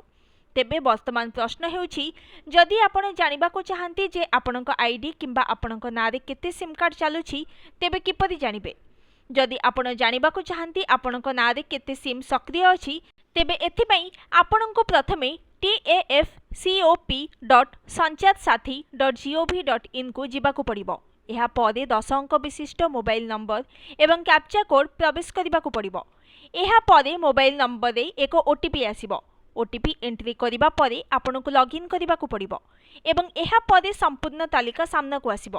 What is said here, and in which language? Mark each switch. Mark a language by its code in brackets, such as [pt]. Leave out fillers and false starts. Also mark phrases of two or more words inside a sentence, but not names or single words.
[or] ତେବେ ବର୍ତ୍ତମାନ ପ୍ରଶ୍ନ ହେଉଛି ଯଦି ଆପଣ ଜାଣିବା କୁ ଚାହାନ୍ତି ଯେ ଆପଣଙ୍କ ଆଇଡି କିମ୍ବା ଆପଣଙ୍କ ନାଁରେ କେତେ [en] SIM card [or] ଚାଲୁଛି ତେବେ କିପରି ଜାଣିବେ। ଯଦି ଆପଣ ଜାଣିବା କୁ ଚାହାନ୍ତି ଆପଣଙ୍କ ନାଁରେ କେତେ ସିମ ସକ୍ରିୟ ଅଛି ତେବେ ଏଥିପାଇଁ ଆପଣଙ୍କୁ ପ୍ରଥମେ tafcop.sanchatsathy.gov.in କୁ ଯିବାକୁ ପଡ଼ିବ। ଏହା ପରେ 10 ଅଙ୍କ ବିଶିଷ୍ଟ [en] mobile number [or] ଏବଂ [en] captcha code [or] ପ୍ରବେଶ କରିବାକୁ ପଡ଼ିବ। ଏହା ପରେ [en] mobile number [or] ରେ ଏକ ଓଟିପି ଆସିବ। [en] OTP entry [or] କରିବା ପରେ ଆପଣଙ୍କୁ ଲଗଇନ କରିବାକୁ ପଡ଼ିବ ଏବଂ ଏହା ପରେ ସମ୍ପୂର୍ଣ୍ଣ ତାଲିକା ସାମ୍ନା କୁ ଆସିବ।